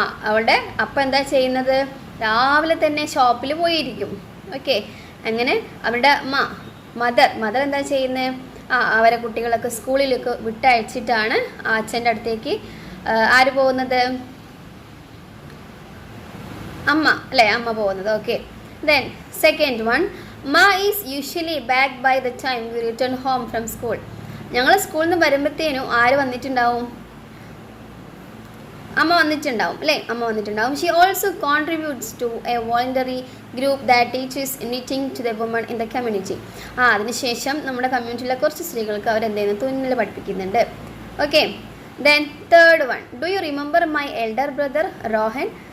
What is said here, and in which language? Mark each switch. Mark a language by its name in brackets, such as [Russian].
[Malayalam] അവിടെ അപ്പ എന്താ ചെയ്യുന്നത്, രാവിലെ തന്നെ ഷോപ്പിൽ പോയിരിക്കും. ഓക്കെ, അങ്ങനെ അവരുടെ മദർ എന്താ ചെയ്യുന്നത്, അവരെ കുട്ടികളൊക്കെ സ്കൂളിലേക്ക് വിട്ടയച്ചിട്ടാണ് അച്ഛൻ്റെ അടുത്തേക്ക് ആര് പോകുന്നത്, അമ്മ പോകുന്നത്. [English] Okay, then second one, Ma is usually back by the time we return home from school. [Malayalam] ഞങ്ങൾ സ്കൂളിൽ നിന്ന് വരുമ്പോഴത്തേനും ആര് വന്നിട്ടുണ്ടാവും, അമ്മ വന്നിട്ടുണ്ടാവും. [English] She also contributes to a voluntary group that teaches knitting to the women in the community. [Malayalam] അതിനുശേഷം നമ്മുടെ കമ്മ്യൂണിറ്റിയിലെ കുറച്ച് സ്ത്രീകൾക്ക് അവരെന്ത് ചെയ്യുന്നു, തുന്നൽ പഠിപ്പിക്കുന്നുണ്ട്. [English] Okay, then third one, do you remember my elder brother Rohan.